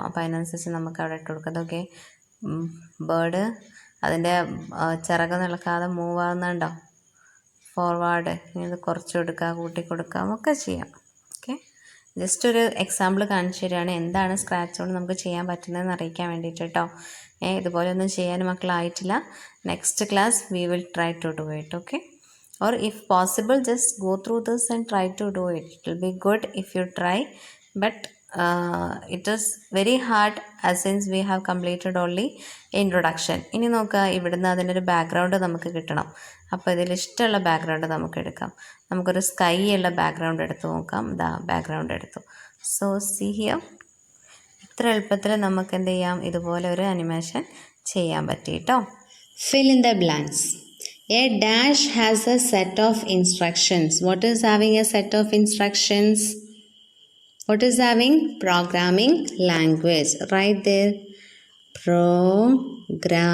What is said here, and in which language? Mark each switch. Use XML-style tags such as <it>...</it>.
<ml>അപ്പോൾ അതിനനുസരിച്ച് നമുക്ക് അവിടെ ഇട്ട് കൊടുക്കാം. ഓക്കെ, ബേർഡ് അതിൻ്റെ ചിറക് നിൽക്കാതെ മൂവ് ആകുന്നുണ്ടോ? ഫോർവേഡ് ഇത് കുറച്ച് കൊടുക്കുക, കൂട്ടി കൊടുക്കാം, ഒക്കെ ചെയ്യാം. ഓക്കെ, ജസ്റ്റ് ഒരു എക്സാമ്പിൾ കാണിച്ചു തരികയാണ് എന്താണ് സ്ക്രാച്ച് കൊണ്ട് നമുക്ക് ചെയ്യാൻ പറ്റുന്നതെന്ന് അറിയിക്കാൻ വേണ്ടിയിട്ട് കേട്ടോ. ഇതുപോലെ ഒന്നും ചെയ്യാൻ മക്കളായിട്ടില്ല.</ml> <en>Next class we will try to do it. Okay, or if possible just go through this and try to do it. It will be good if you try, but it is very hard since we have completed only introduction.</en> <ml>ഇനി നോക്കുക, ഇവിടുന്ന് അതിനൊരു background നമുക്ക് കിട്ടണം. അപ്പോൾ ഇതിൽ ഇഷ്ടമുള്ള background നമുക്ക് എടുക്കാം. നമുക്കൊരു സ്കൈ ഉള്ള ബാക്ക്ഗ്രൗണ്ട് എടുത്ത് നോക്കാം. ഇതാ ബാക്ക്ഗ്രൗണ്ട് എടുത്തു.</ml> <en>so see here,</en> <ml>ഇത്ര എളുപ്പത്തിൽ നമുക്ക് എന്ത് ചെയ്യാം? ഇതുപോലെ ഒരു അനിമേഷൻ ചെയ്യാൻ പറ്റി കേട്ടോ.</ml> <en>Fill in the blanks. A dash has a set of instructions. What is having a set of instructions? What is having? Programming language. Right there. Programming</en>